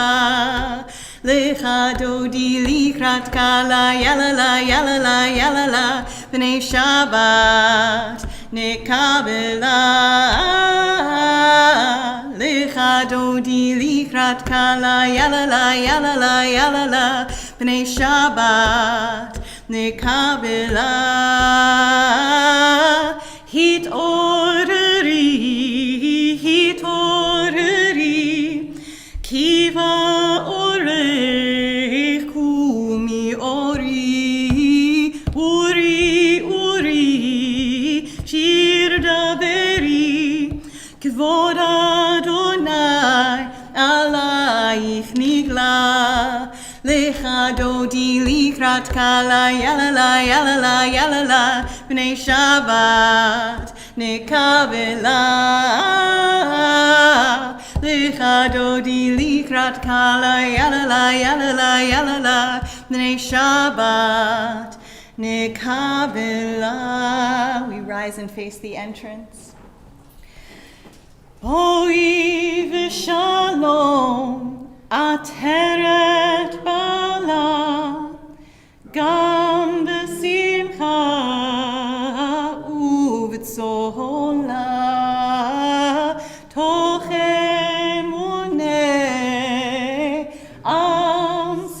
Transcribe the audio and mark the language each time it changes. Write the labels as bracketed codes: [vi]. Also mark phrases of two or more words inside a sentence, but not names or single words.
[he] לכה דודי לקראת כלה, יללה, יללה, יללה, פני שבת נקבלה. לכה דודי לקראת כלה, יללה, יללה, יללה, פני שבת נקבלה. התעוררי, התעוררי, כי בא אורך קומי אורי, עורי, עורי, שיר דברי, כבוד אדני עלייך נגלה. לכה דודי לקראת כלה, יללה, יללה, יללה, פני שבת נקבלה. לכה דודי לקראת כלה, יללה, יללה, יללה, פני שבת נקבלה. [en] We rise and face the entrance. [he] בואי בשלום עטרת בעלה, גם בשמחה ובצהלה, תוך אמוני עם